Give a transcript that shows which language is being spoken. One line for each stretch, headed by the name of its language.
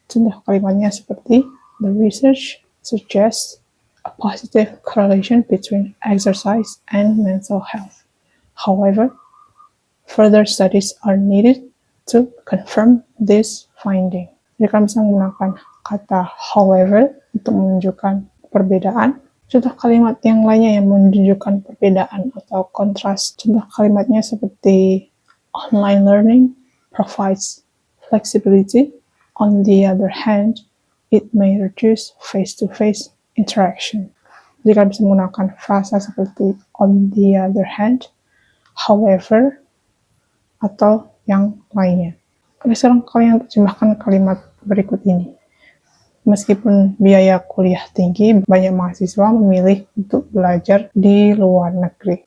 Indonesian: Contoh kalimatnya seperti
English: the research suggests a positive correlation between exercise and mental health. However, further studies are needed to confirm this finding.
Indonesian: Jadi kalian bisa menggunakan kata however untuk menunjukkan perbedaan. Contoh kalimat yang lainnya yang menunjukkan perbedaan atau kontras. Contoh kalimatnya seperti
English: online learning provides flexibility. On the other hand, it may reduce face-to-face interaction.
Indonesian: Jadi kalian bisa menggunakan frasa seperti on the other hand, however, atau yang lainnya. Oke, sekarang kalian terjemahkan kalimat berikut ini. Meskipun biaya kuliah tinggi, banyak mahasiswa memilih untuk belajar di luar negeri.